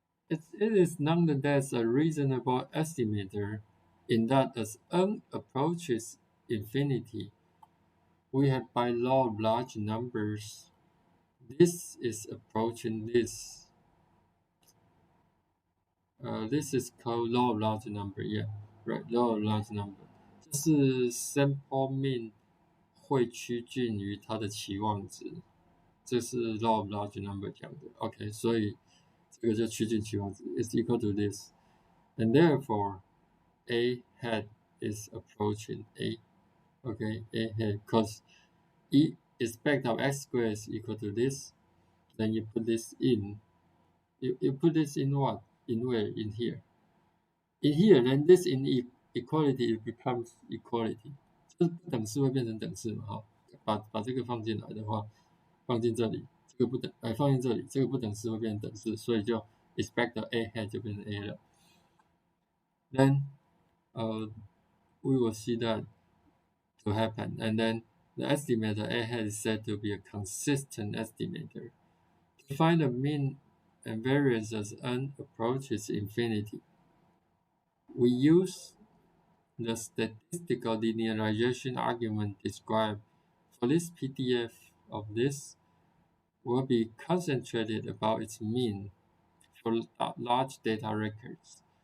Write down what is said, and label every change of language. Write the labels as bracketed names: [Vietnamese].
[English] It is nonetheless a reasonable estimator in that as n approaches infinity, we have by law of large numbers, this is approaching this. This is called law of large number, yeah, right, law of large number. [Chinese] 就是 sample mean 会趋近于它的期望值，这是 law of large number 讲的。 [English] OK， [Chinese] 所以这个就趋近期望值 [English] is equal to this, and therefore A hat is approaching A. Okay, A hat, because E expect of x squared is equal to this. Then you put this in. You put this in what? In where? In here. In here, then this inequality becomes equality. [Chinese] 就是不等式会变成等式嘛，哈，把这个放进来的话，放进这里，这个不等，放进这里，这个不等式会变成等式，所以就 [English] expect the A hat [Chinese] 就变成 A 了。 [English] Then, we will see that to happen, and then the estimator A hat is said to be a consistent estimator. To find the mean and variance as n approaches infinity, we use the statistical linearization argument described for this PDF of this will be concentrated about its mean for large data records.